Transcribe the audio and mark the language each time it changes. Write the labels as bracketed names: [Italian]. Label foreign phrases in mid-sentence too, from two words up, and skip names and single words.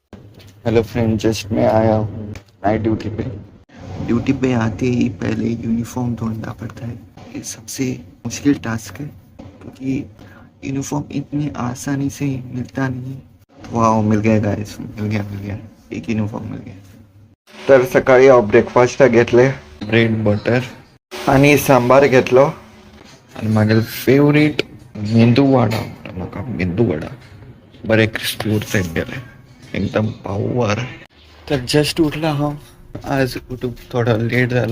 [English] Hello friend, [Hindi] जस्ट मैं आया हूँ [English] night duty [Hindi] पे। ड्यूटी पे आते ही पहले यूनिफॉर्म ढूंढना पड़ता है। ये सबसे मुश्किल टास्क है क्योंकि यूनिफॉर्म इतनी आसानी से मिलता नहीं है। वाह, मिल गया गाइस, मिल गया एक यूनिफॉर्म मिल गया। [Konkani] तर सकाळी हांव ब्रेकफास्टाक घेतले [English] bread butter [Konkani] आणि सांबार घेतलो आणि म्हागेलो फेवरेट मेंदू वडा. म्हाका मेंदू वडा बरे क्रिस्पी उरताय गेले एकदम पावर. तर जस्ट उठला हांव. आज उठूंक थोडो लेट जालो.